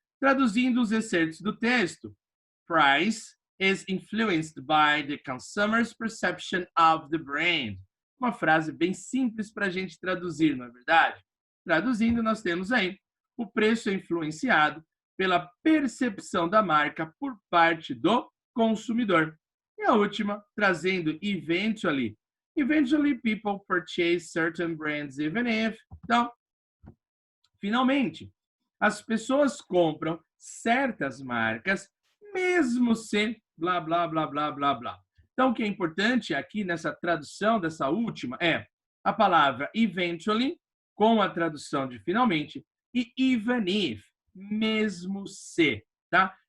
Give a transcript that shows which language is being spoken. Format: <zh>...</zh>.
<pt>Traduzindo os excertos do texto,</pt> <en>price is influenced by the consumer's perception of the brand.</en> <pt>Uma frase bem simples para a gente traduzir, não é verdade? Traduzindo, nós temos aí, o preço é influenciado pela percepção da marca por parte do consumidor. E a última, trazendo eventually.</pt> <en>Eventually, people purchase certain brands even if.</en> <pt>Então, finalmente, as pessoas compram certas marcas, mesmo se blá, blá, blá, blá, blá, blá. Então, o que é importante aqui nessa tradução dessa última é a palavra eventually, com a tradução de finalmente, e even if, mesmo se, tá?</pt>